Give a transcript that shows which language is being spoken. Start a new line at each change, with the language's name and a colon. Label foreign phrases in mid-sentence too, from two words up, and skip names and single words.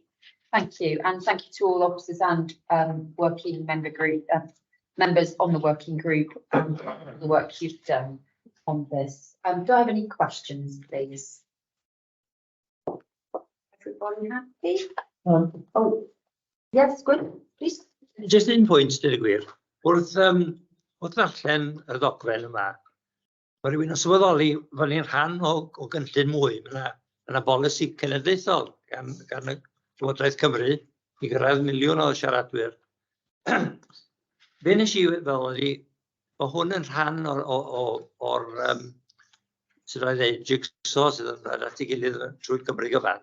English: Thank you, and thank you to all officers and working member group members on the working group and the work you've done on this. Do I have any questions, please? Everybody happy? Oh, yes, good, please.
Welsh: Just un pwynt, dweud y gwir. Wrth ddarllen y ddogfen yma, mae rhywun yn sylweddoli fel ni'n rhan o gynllun mwy. Mae yna bolisi cenedlaethol gan y Llywodraeth Cymru i gyrraedd miliwn o siaradwyr. Be nes i fel ydy, mae hwn yn rhan o'r sydd rhaid ei jigsaw sydd yn at ei gilydd trwy Cymru gyfan.